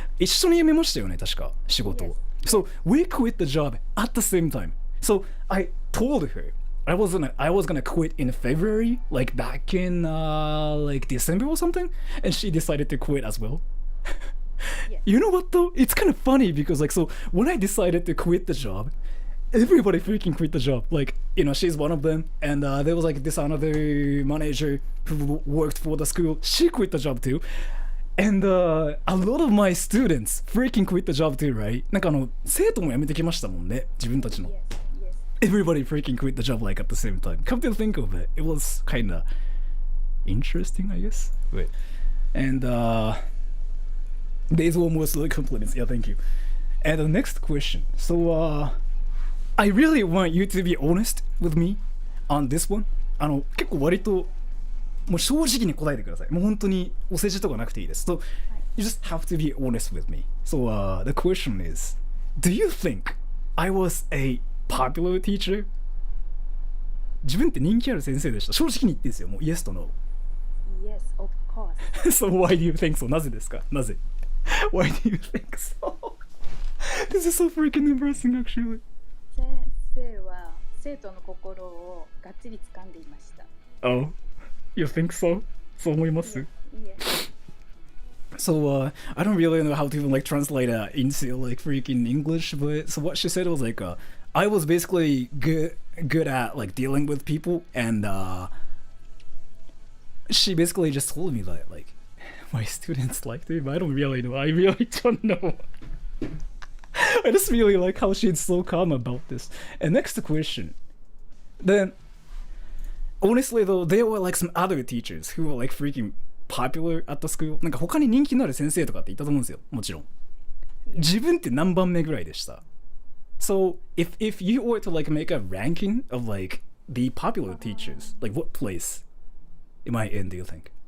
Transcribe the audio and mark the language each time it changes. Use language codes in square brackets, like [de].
[ja] 一緒に辞めましたよね、確か仕事を。 [en] So we quit the job at the same time. So I told her I was gonna quit in February, like back in like December or something, and she decided to quit as well. Yes. You know what though? It's kind of funny because like, so when I decided to quit the job, everybody freaking quit the job. Like, you know, she's one of them, and there was like this another manager who worked for the school. She quit the job too. And a lot of my students freaking quit the job too, right? [ja] なんか生徒も辞めてきましたもんね、自分たちの。 [en] Yes, yes. Everybody freaking quit the job like at the same time. Come to think of it, it was kinda interesting, I guess. Wait. And these were mostly compliments. Yeah, thank you. And the next question. So I really want you to be honest with me on this one. [ja] 結構割ともう正直に答えてください。もう本当にお世辞とかなくていいです。 [en] So you just have to be honest with me. So the question is, do you think I was a popular teacher? [ja] 自分って人気ある先生でした。正直に言ってですよ。もう yes と no. [en] Yes, of course. So why do you think so? [ja] なぜですか？なぜ？ [en] Why do you think so? This is so freaking embarrassing actually. [ja] 先生は生徒の心をがっちり掴んでいました。 [en] Oh, you think so? [ja] そう思います？ [en] Yes. So I don't really know how to even like translate that into like freaking English, but so what she said was like I was basically good at like dealing with people, and she basically just told me that like my students liked me, but I don't really know. I really don't know. I just really like how she's so calm about this. And next question. Then honestly though, there were like some other teachers who were like freaking popular at the school. [ja] なんか他に人気のある先生とかっていたと思うんですよ。もちろん。自分って何番目ぐらいでした？ [en] So if you were to like make a ranking of like the popular teachers, like what place am I in, do you think?